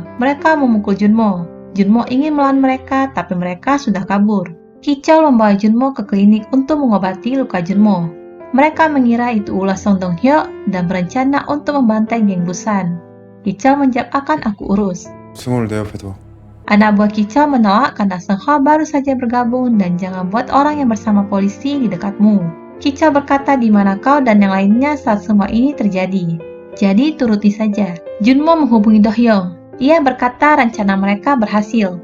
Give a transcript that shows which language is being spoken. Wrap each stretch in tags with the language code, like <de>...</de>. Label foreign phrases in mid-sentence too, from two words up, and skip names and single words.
<id>Mereka memukul Junmo. Junmo ingin melawan mereka, tapi mereka sudah kabur. Kichal membawa Junmo ke klinik untuk mengobati luka Junmo. Mereka mengira itu ulah Song Dong-hyuk dan berencana untuk membantai geng Busan. Kichol menjawab akan aku urus.</id> <ko>승우를 내 옆에 둬.</ko> <id>Anak buah Kichol menolak karena Song Ho baru saja bergabung dan jangan buat orang yang bersama polisi di dekatmu. Kichol berkata di mana kau dan yang lainnya saat semua ini terjadi. Jadi turuti saja. Junmo menghubungi Do-hyung. Ia berkata rencana mereka berhasil.</id>